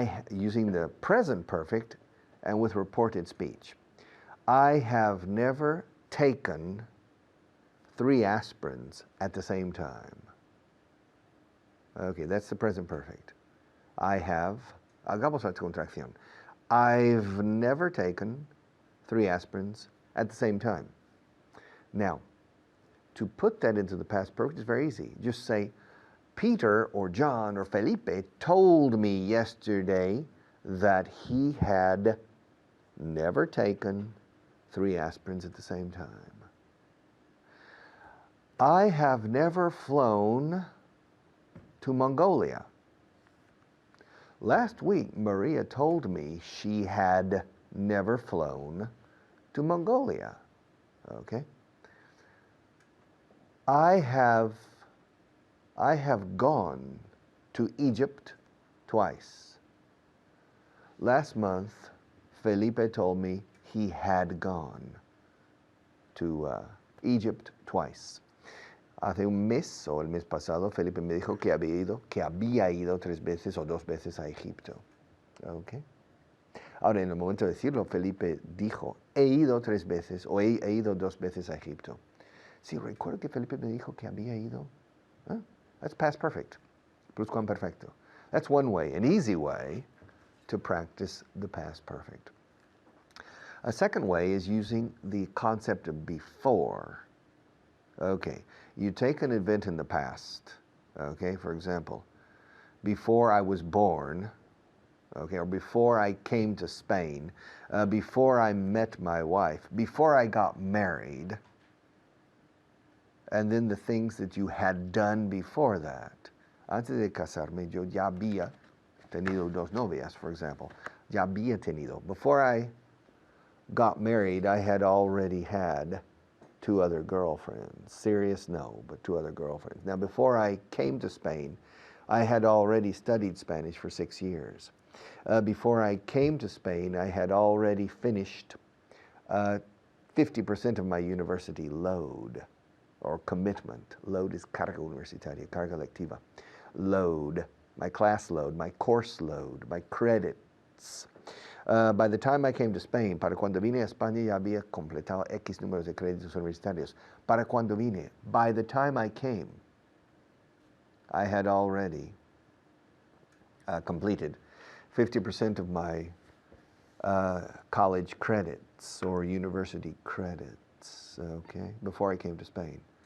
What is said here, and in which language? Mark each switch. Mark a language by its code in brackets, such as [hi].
[en] Using the present perfect and with reported speech. I have never taken 3 aspirins at the same time. Okay, that's the present perfect. [es] Hagamos la contracción. [en] I've never taken 3 aspirins at the same time. Now, to put that into the past perfect is very easy. Just say, Peter or John or Felipe told me yesterday that he had never taken 3 aspirins at the same time. I have never flown to Mongolia. Last week, Maria told me she had never flown to Mongolia. Okay? I have gone to Egypt twice. Last month, Felipe told me he had gone to Egypt twice. [es] Hace un mes o el mes pasado, Felipe me dijo que había ido 3 veces o 2 veces a Egipto. Okay. Ahora, en el momento de decirlo, Felipe dijo, he ido 3 veces o he ido 2 veces a Egipto. Sí, recuerdo que Felipe me dijo que había ido. [en] That's past perfect. Pluscuamperfecto. That's one way, an easy way to practice the past perfect. A second way is using the concept of before. Okay, you take an event in the past, okay, for example, before I was born, okay, or before I came to Spain, before I met my wife, before I got married, and then the things that you had done before that. [es] Antes de casarme, yo ya había tenido 2 novias, for example. Ya había tenido. [en] Before I got married, I had already had 2 other girlfriends. Serious? No, but 2 other girlfriends. Now, before I came to Spain, I had already studied Spanish for 6 years. Before I came to Spain, I had already finished 50% of my university load, or commitment. Load is [es] carga universitaria, carga lectiva. [en] Load, my class load, my course load, my credits. By the time I came to Spain, [es] para cuando vine a España ya había completado X números de créditos universitarios. Para cuando vine, [en] by the time I came, I had already completed 50% of my college credits or university credits, okay, before I came to Spain.